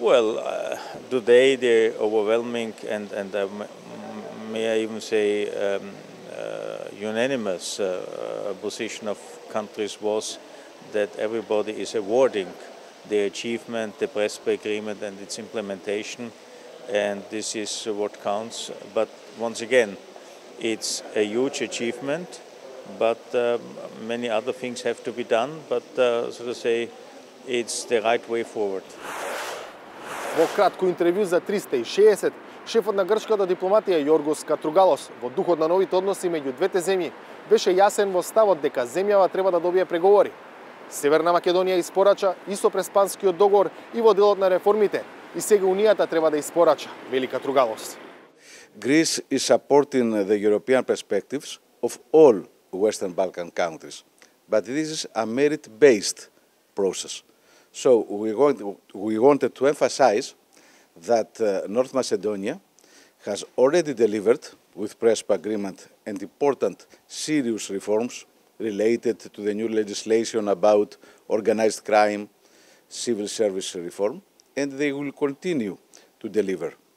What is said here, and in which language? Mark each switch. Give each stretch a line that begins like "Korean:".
English: Well, today the overwhelming and may I even say unanimous position of countries was that everybody is awarding the achievement, the Prespa agreement and its implementation, and this is what counts. But once again, it's a huge achievement, but many other things have to be done, but so to say, it's the right way forward.
Macedonian: Во кратко интервју за 360, шефот на грчката дипломатија Јоргос Катругалос во духот на новите односи меѓу двете земји беше јасен во ставот дека земјава треба да добие преговори. Северна Македонија испорача и со Преспанскиот договор и во делот на реформите, и сега Унијата треба да испорача, вели Катругалос.
English: Greece is supporting the European perspectives of all Western Balkan countries, but this is a merit-based process. So we wanted to emphasize that North Macedonia has already delivered with Prespa agreement and important serious reforms related to the new legislation about organized crime, civil service reform, and they will continue to deliver.